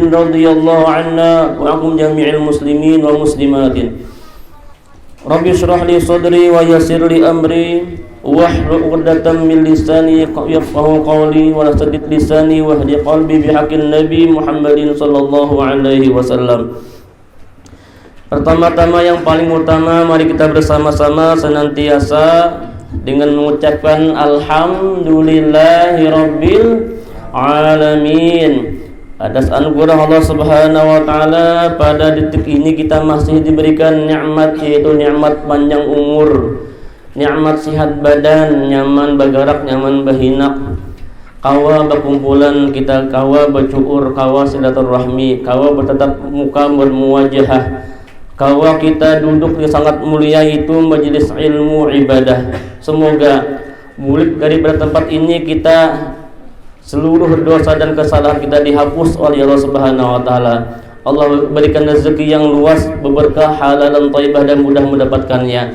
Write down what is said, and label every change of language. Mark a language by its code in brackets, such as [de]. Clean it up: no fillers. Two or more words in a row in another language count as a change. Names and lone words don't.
[ar] رضي الله عنا وعنكم جميع المسلمين والمسلمات. رب اشرح لي صدري ويسر لي أمري واحلل عقدة من لساني يفقهوا قولي ولا تسدد لساني واهد قلبي بحق النبي محمد صلى الله عليه وسلم. [id] Pertama-tama yang paling utama, mari kita bersama-sama senantiasa dengan mengucapkan [ar] الحمد لله رب العالمين. [id] Atas anugerah Allah [ar] سبحانه وتعالى [id] pada detik ini kita masih diberikan nikmat, yaitu nikmat panjang umur, [bjn] nikmat sihat badan, nyaman bagarak, nyaman bahinak, kawa berkumpulan kita, kawa bercukur, kawa silaturahmi, kawa bertatap muka bermuwajahah, kawa kita duduk di sangat mulia itu majelis ilmu ibadah. [id] Semoga bulik daripada tempat ini kita seluruh dosa dan kesalahan kita dihapus oleh Allah [ar] سبحانه وتعالى. [id] Allah berikan rezeki yang luas, berberkah, halal dan thayyibah dan mudah mendapatkannya.